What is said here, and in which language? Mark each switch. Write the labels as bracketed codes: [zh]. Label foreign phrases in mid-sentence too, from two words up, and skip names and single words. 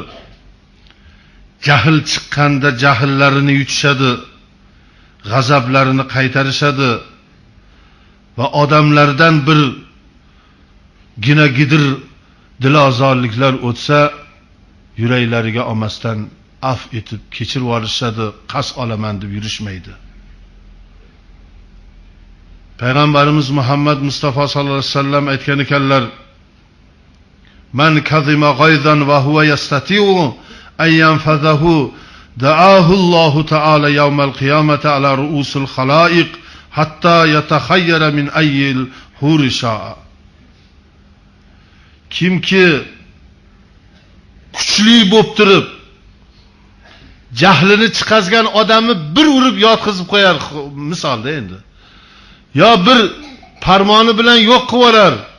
[uz] Jahl chiqqanda jahllarini yutishadi, g'azablarini qaytarishadi va odamlardan bir gina-gidir dilozorliklar o'tsa, yuraklariga olmasdan af etib kechirib yuborishadi, qas olaman deb yurishmaydi. Payg'ambarimiz Muhammad Mustafa [ar] صلى الله عليه وسلم [uz] aytgan ekanlar: [ar] "من كظم غيظا وهو يستطيع أن ينفذه دعاه الله تعالى يوم القيامة على رؤوس الخلائق حتى يتخير من أي الحور شاء." [uz] Kimki kuchli bo'lib turib jahlini chiqazgan odamni bir urib yotqizib qo'yar, misolda endi. Yo bir farmoni bilan yo'q qilib yuborar.